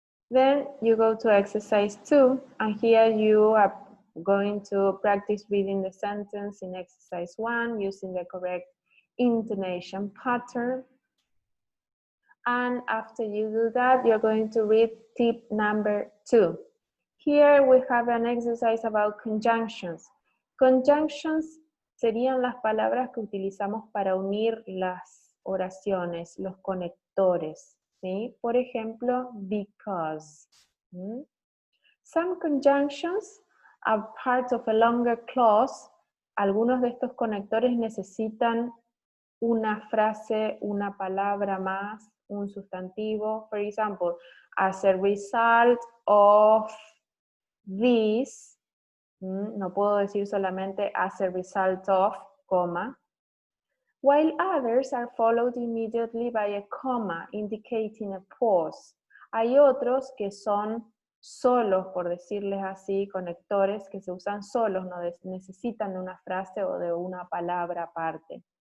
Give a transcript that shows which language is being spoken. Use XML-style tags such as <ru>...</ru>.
<en>Then you go to exercise 2, and here you are going to practice reading the sentence in exercise 1 using the correct intonation pattern. And after you do that, you're going to read tip number 2. Here we have an exercise about conjunctions.</en> <es>Conjunctions serían las palabras que utilizamos para unir las oraciones, los conectores, ¿sí? Por ejemplo, because.</es> <en>Some conjunctions are part of a longer clause.</en> <es>Algunos de estos conectores necesitan una frase, una palabra más, un sustantivo.</es> <en>For example, as a result of this,</en> <es>no puedo decir solamente</es> <en>as a result of, coma, while others are followed immediately by a comma indicating a pause.</en> <es>Hay otros que son solos, por decirles así, conectores que se usan solos, no necesitan de una frase o de una palabra aparte.</es>